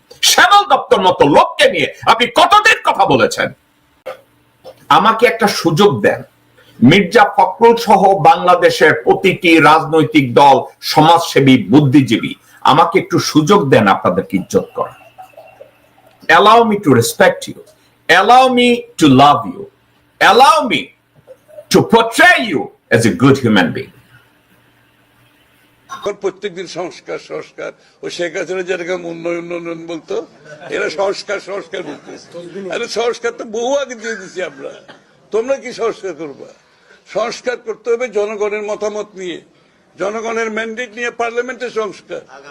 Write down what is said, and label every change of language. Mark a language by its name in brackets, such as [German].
[Bangla] শ্যামল দপ্তর মতো লোককে নিয়ে আপনি কতদিন কথা বলেছেন? আমাকে একটা সুযোগ দেন, মির্জা ফখরুল সহ বাংলাদেশের প্রতিটি রাজনৈতিক দল, সমাজসেবী, বুদ্ধিজীবী, আমাকে একটু সুযোগ দেন আপনাদেরকে ইজ্জত করার। [English] Allow me to respect you, allow me to love you, allow me to portray you as a good human being. [Bangla] প্রত্যেকদিন সংস্কার সংস্কার, ও শেখ হাসিনা যেটাকে উন্নয়ন উন্নয়ন বলতো, এরা সংস্কার সংস্কার বলতো। আরে সংস্কার তো বহু আগে দিয়ে দিচ্ছি আমরা, তোমরা কি সংস্কার করবা? সংস্কার করতে হবে জনগণের মতামত নিয়ে, জনগণের ম্যান্ডেট নিয়ে পার্লামেন্টের সংস্কার।